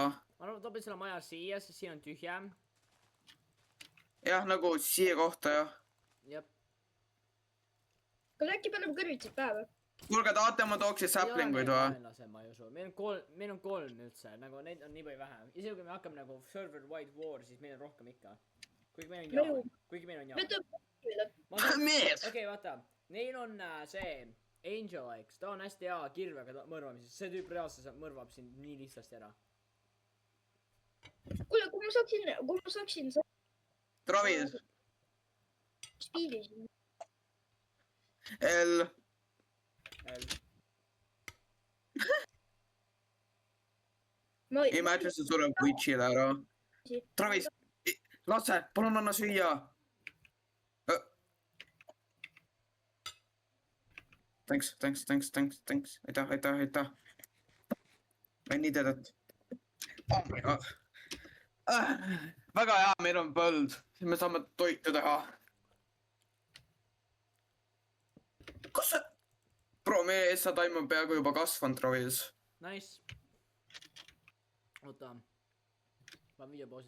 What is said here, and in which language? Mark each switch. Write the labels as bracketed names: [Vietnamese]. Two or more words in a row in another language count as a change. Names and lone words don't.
[Estonian] ma arvan , topin selle maja siia , sest siin on tühjem . jah , nagu siia kohta jah . jep . kas äkki paneme kõrvitsid päeva ? kuulge , tahate , ma tooksin saplinguid või ? ma ei usu , meil on kolm üldse , nagu neid on nii palju vähe . isegi kui me hakkame nagu [English] server wide war , [Estonian] siis meil on rohkem ikka . kuigi meil on me Jaan . tõmbame . mees , okei , vaata , neil on see Angel X , ta on hästi hea kirvega mõrvamises , see tüüp reaalselt mõrvab sind nii lihtsasti ära . kuule , kui ma saaksin Travis , spiidi . [English] L , imagine [Estonian] sa sureb witch'ile ära . Travis , Lasse , palun anna süüa . [English] Thanks , [Estonian] aitäh . [English] I needed it . Oh my god . [Estonian] väga hea , meil on põld , siis me saame toitu teha . kus see ? bro , meie S-taim on peaaegu juba kasvanud , Travis . Nice . oota . ma video pausi .